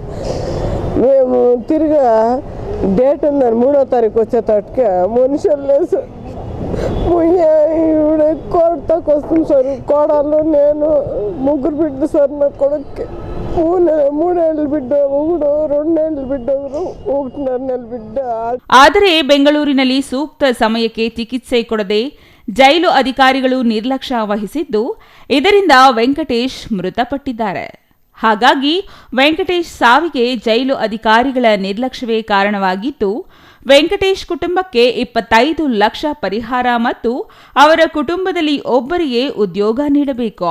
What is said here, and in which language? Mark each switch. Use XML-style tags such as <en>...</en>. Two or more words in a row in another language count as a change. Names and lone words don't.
<te>మేము తిరిగి డేట్ ఉందని 3వ తారీఖు వచ్చేటట్టుకి మనుషులు లేదు సార్. ఈవిడ కోడతాకు వస్తుంది సార్. కోడలు నేను 3 బిడ్డలు సార్. నా కొడుక్కి 3 ఏళ్ళ బిడ్డ, 2 ఏళ్ళ బిడ్డ, 1.5 నెలల ಬಿಡ್ಡ.</te> <kn>ಆದರೆ ಬೆಂಗಳೂರಿನಲ್ಲಿ ಸೂಕ್ತ ಸಮಯಕ್ಕೆ ಚಿಕಿತ್ಸೆ ಕೊಡದೆ ಜೈಲು ಅಧಿಕಾರಿಗಳು ನಿರ್ಲಕ್ಷ್ಯ ವಹಿಸಿದ್ದು, ಇದರಿಂದ ವೆಂಕಟೇಶ್ ಮೃತಪಟ್ಟಿದ್ದಾರೆ. ಹಾಗಾಗಿ ವೆಂಕಟೇಶ್ ಸಾವಿಗೆ ಜೈಲು ಅಧಿಕಾರಿಗಳ ನಿರ್ಲಕ್ಷ್ಯವೇ ಕಾರಣವಾಗಿದ್ದು, ವೆಂಕಟೇಶ್ ಕುಟುಂಬಕ್ಕೆ 25 ಲಕ್ಷ ಪರಿಹಾರ ಮತ್ತು ಅವರ ಕುಟುಂಬದಲ್ಲಿ ಒಬ್ಬರಿಗೆ ಉದ್ಯೋಗ ನೀಡಬೇಕು.</kn>